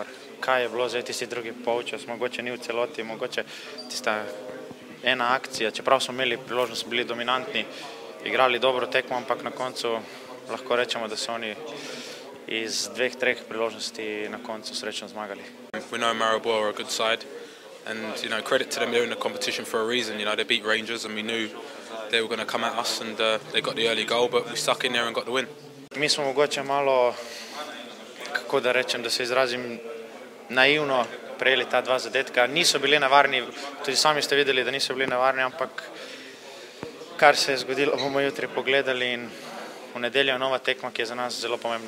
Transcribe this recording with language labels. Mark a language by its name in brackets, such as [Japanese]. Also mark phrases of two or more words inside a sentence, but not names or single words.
[Slovenian] Kaj je bilo zdaj tisti drugi polčas, mogoče ni v celoti, mogoče tista ena akcija, čeprav smo imeli priložnost, bili dominantni, igrali dobro tekmo, ampak na koncu lahko rečemo, da so oni iz 2-3 priložnosti na koncu srečno zmagali. [English] We know Maribor are a good side and credit to them, they're in the competition for a reason. They beat Rangers and we knew they were going to come at us and they got the early goal, but we stuck in there and got the win. [Slovenian] Mi smo mogoče malo, kako da rečem, da se izrazim, naivno prejeli ta dva zadetka. Niso bili nevarni, tudi sami ste videli, da niso bili nevarni, ampak kar se je zgodilo, bomo jutri pogledali in v nedeljo je nova tekma, ki je za nas zelo pomembna.